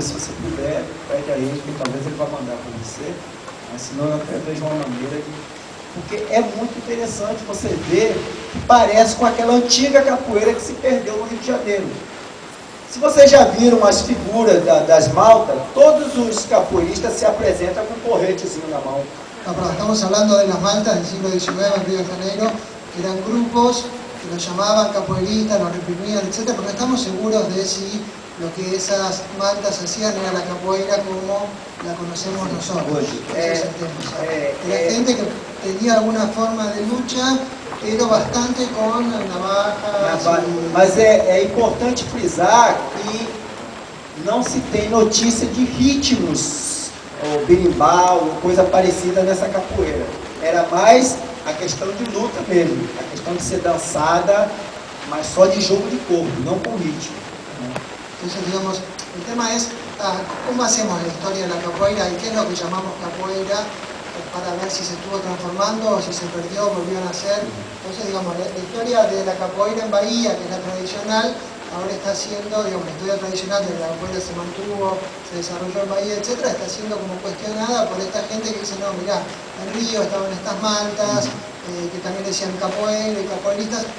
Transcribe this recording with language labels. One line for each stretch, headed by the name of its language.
Portuguese: Se você puder, pede a ele, que talvez ele vá mandar para você, mas senão eu até vejo uma maneira de... Porque é muito interessante você ver que parece com aquela antiga capoeira que se perdeu no Rio de Janeiro. Se vocês já viram as figuras das maltas, todos os capoeiristas se apresentam com um porretezinho na mão.
Spanish: No, pero estamos hablando de las maltas del siglo XIX en Río de Janeiro, que eran grupos que los llamaban capoeiristas, los reprimían, etc. Pero no estamos seguros de si lo que esas maltas hacían era la capoeira como la conocemos nosotros. Ese es el tema. Era gente que tenía alguna forma de lucha, pero bastante
Portuguese: com
Spanish: navajas.
Portuguese: Mas é importante frisar que não se tem notícia de ritmos, ou berimbau, ou coisa parecida nessa capoeira. Era mais a questão de luta mesmo, a questão de ser dançada, mas só de jogo de corpo, não com ritmo.
Spanish: Entonces, digamos, el tema es cómo hacemos la historia de la capoeira y qué es lo que llamamos capoeira, para ver si se estuvo transformando o si se perdió, volvió a nacer. Entonces, digamos, la historia de la capoeira en Bahía, que es la tradicional, ahora está siendo, digamos, la historia tradicional de la capoeira se mantuvo, se desarrolló en Bahía, etcétera, está siendo como cuestionada por esta gente que dice, no, mirá, en Río estaban estas maltas, que también decían capoeira y capoeiristas.